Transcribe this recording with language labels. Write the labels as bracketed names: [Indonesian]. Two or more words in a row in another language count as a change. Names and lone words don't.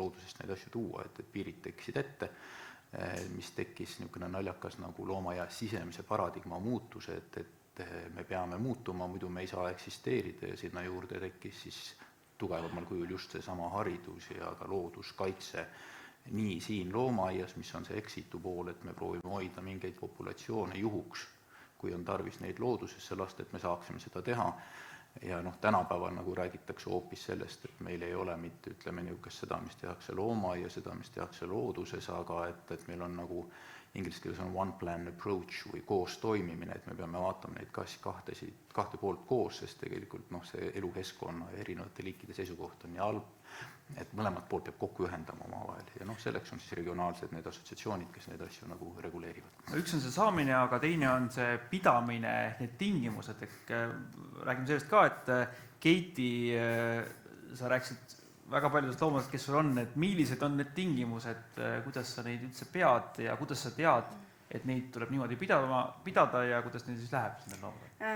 [Estonian] loodusest neid asju tuua, et piirid tekkisid ette, mis tekkis niisugune naljakas nagu looma ja sisemise paradigma muutus, et me peame muutuma, muidu me ei saa eksisteerida ja sinna juurde tekkis siis tugevamal kujul just seesama haridus ja ka looduskaitse nii siin loomaaias, mis on see eksitu pool, et me proovime hoida mingeid populatsioone juhuks, kui on tarvis neid loodusesse lasta, et me saaksime seda teha. Ja tänapäeval nagu räägitakse hoopis sellest, et meil ei ole mitte, ütleme, niisugust seda, mis tehakse loomaaia, seda, mis tehakse looduses, aga et meil on nagu inglise keeles on [English] one plan approach [Estonian] või koos toimimine, et me peame vaatama neid kahte poolt koos, sest tegelikult see elukeskkonna ja erinevate liikide seisukoht on nii halb, et mõlemad poolt peab kokku ühendama omavahel ja selleks on siis regionaalsed need assotsiatsioonid, kes neid asju nagu reguleerivad. Üks on see saamine, aga teine on see pidamine, need tingimused, räägime sellest ka, et Keiti, sa rääkisid väga paljudest loomadest, kes sul on, et millised on need tingimused, kuidas sa neid üldse pead ja kuidas sa tead, et neid tuleb niimoodi pidada ja kuidas neid siis läheb nendel loomadel?